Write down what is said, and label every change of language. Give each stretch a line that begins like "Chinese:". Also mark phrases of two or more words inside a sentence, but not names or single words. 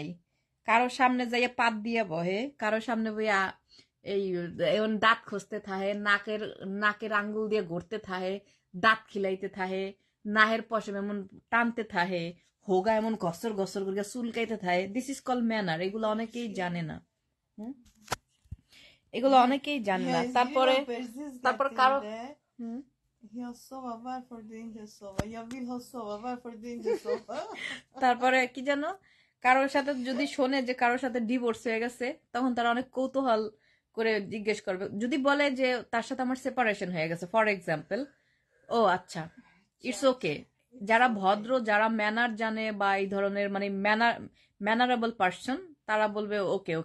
Bangla: কারোর সামনে যাইয়া পাত দিয়া বহে, কারোর সামনে বইয়া এই এমন দাঁত খসতে থাহে, নাকের নাকের আঙ্গুল দিয়ে ঘুরতে থাহে, দাঁত খিলাইতে থাহে, নাহের পশম এমন টানতে থাহে, হোগা এমন গসর গসর করে চুলকাইতে থাহে।
English: this is call manner,
Bangla: এগুলো অনেকেই জানে না। হুম? এগুলো অনেকেই জানে না।
English: Yes, you
Bangla: তারপরে
English: know
Bangla: তারপর
English: persistent
Bangla: কারো
English: in there. হুম
Swedish: Jag sover varför du inte sover. Jag vill ha sova varför du inte sover.
Bangla: তারপরে কি জানো, কারোর সাথে যদি শোনে যে কারোর সাথে ডিভোর্স হয়ে গেছে, তখন তারা অনেক কৌতূহল করে জিজ্ঞেস করবে। যদি বলে যে তার সাথে আমার সেপারেশন হয়ে গেছে,
English: for example,
Bangla: ও আচ্ছা,
English: it's okay.
Bangla: যারা ভদ্র, যারা ম্যানার জানে বা এই ধরনের মানে
English: mannerable person,
Bangla: তারা বলবে
English: okay okay.